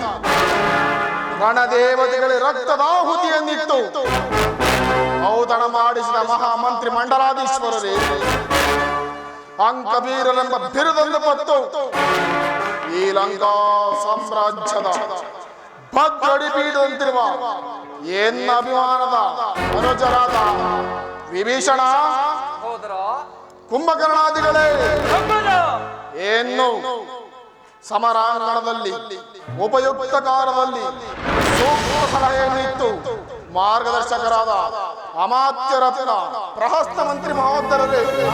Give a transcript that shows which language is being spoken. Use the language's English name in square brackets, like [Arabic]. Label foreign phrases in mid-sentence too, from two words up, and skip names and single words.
[Kannada] ರಣದೇವತೆಗಳ ರಕ್ತದಾಹುತಿಯನ್ನಿತ್ತು ಔತಣ ಮಾಡಿಸಿದ ಮಹಾಮಂತ್ರಿ ಮಂಡಲಾಧೀಶ್ವರರೇ ಅಂಕಬೀರನೆಂಬ ಬಿರುದೊಂದು ಪತ್ತು ಈ ಲಂಕಾ ಸಾಮ್ರಾಜ್ಯದ ಭದ್ರಡಿ ಪೀಠದಂತಿರುವ ಎನ್ನ ಅಭಿಮಾನದ ಮನುಜರಾದ ವಿಭೀಷಣ ಕುಂಭಕರ್ಣಾದಿಗಳೇ ಏನು ಸಮರಾಂಗಣದಲ್ಲಿ ಉಪಯುಕ್ತ ಕಾಲದಲ್ಲಿ ಸೂಕ್ತ ಸಲಹೆಯನ್ನು ಇತ್ತು ಮಾರ್ಗದರ್ಶಕರಾದ ಅಮಾತ್ಯ ರತ್ನ ಪ್ರಹಸ್ತ ಮಂತ್ರಿ ಮಹೋದರರೇ